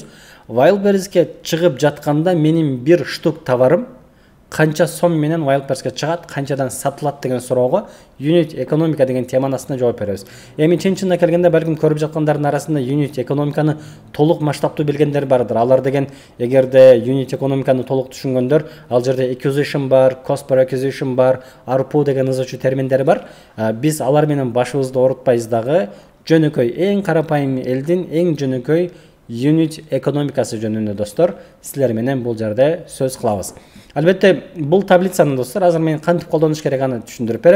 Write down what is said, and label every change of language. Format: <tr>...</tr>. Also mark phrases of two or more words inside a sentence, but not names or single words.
<ky>Wildberries'ке чыгып жатканда менин бир штук товарым канча сом менен Wildberries'ке чыгат, канчадан сатылат деген суроого unit экономика деген теманын астында жооп беребиз. Эми чын-чынына келгенде балким көрүп жаткандардын арасында unit экономиканы толук масштабтуу билгендер бардыр. Алар деген эгерде unit экономиканы толук түшүнгөндөр, ал жерде acquisition бар,</ky> <en>cost per acquisition</en> <ky>бар, ARPU деген ызычуу терминдер бар. Биз алар менен башыбызды оорутпайбыз дагы. Жөнөкөй эң карапайым элдин эң жөнөкөй unit экономикасы жөнүндө достор, силер менен бул жерде сөз кылабыз. Албетте, бул таблицаны достор, азыр мен кантип колдонуш керек аны түшүндүрүп берем.</ky>